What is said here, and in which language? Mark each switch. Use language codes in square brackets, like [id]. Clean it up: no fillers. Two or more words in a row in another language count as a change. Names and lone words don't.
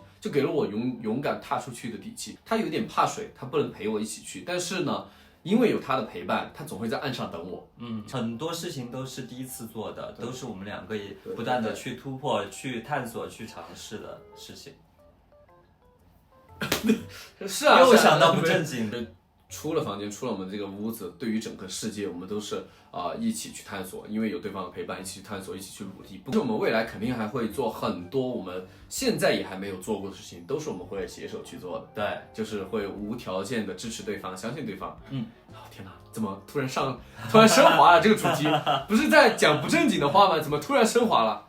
[zh] 就給了我勇敢踏出去的底氣。他有點怕水，他不能陪我一起去，但是呢，因為有他的陪伴，他總會在岸上等我。很多事情都是第一次做的，都是我們兩個也不斷的去突破、去探索、去嘗試的事情。是啊，又想到不正經的。出了房間，出了我們這個屋子，對於整個世界，我們都是一起去探索，因為有對方的陪伴，一起去探索，一起去努力。不是我們未來肯定還會做很多我們現在也還沒有做過的事情，都是我們會攜手去做的。對，就是會無條件的支持對方，相信對方。天哪，怎麼突然升華了？這個主題不是在講不正經的話嗎？怎麼突然升華了？